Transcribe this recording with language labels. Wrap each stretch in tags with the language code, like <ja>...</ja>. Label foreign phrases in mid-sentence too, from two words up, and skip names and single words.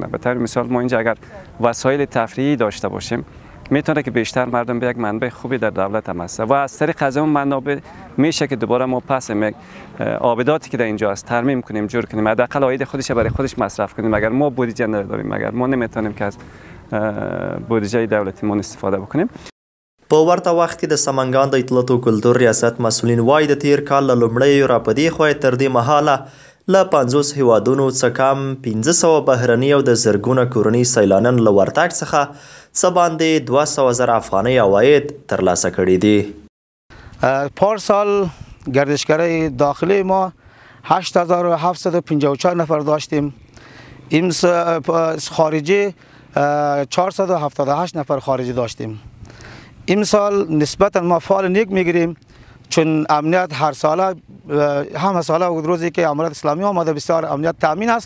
<fa>به طور مثال ما اینجا اگر وسایل تفریحی داشته باشیم، میتونه که بیشتر مردم به یک منبع خوبی در دولت هم هست و از طریق از اون منابع میشه که دوباره ما پس آباداتی که در اینجا است ترمیم کنیم، جور کنیم، حداقل عاید خودش برای خودش مصرف کنیم. اگر ما بودجه نداریم، اگر ما نمیتونیم که از بودجه دولتی ما استفاده بکنیم.</fa> <ps>په ورته وخت کې د سمنګان د اطلاعات او کلتور ریاست مسؤلین وایي د تیر کال له لومړیو را پدې خوا تر دې مهاله له 50 هیوادونو څخه کم 1500 بهرني او د زرګونه کورني سیلانیان له ورتګ څخه څه باندې 200,000 افغانۍ عواید ترلاسه کړي دي.</ps> <fa>پارسال گردشگرای داخلی ما 8754 نفر داشتیم. این خارجی 478 نفر خارجی داشتیم. امسال نسبتا ما فعال نیک میگیریم، چون امنیت هر ساله همه ساله و روزی که امارات اسلامی آمده بسیار امنیت تامین است.</fa>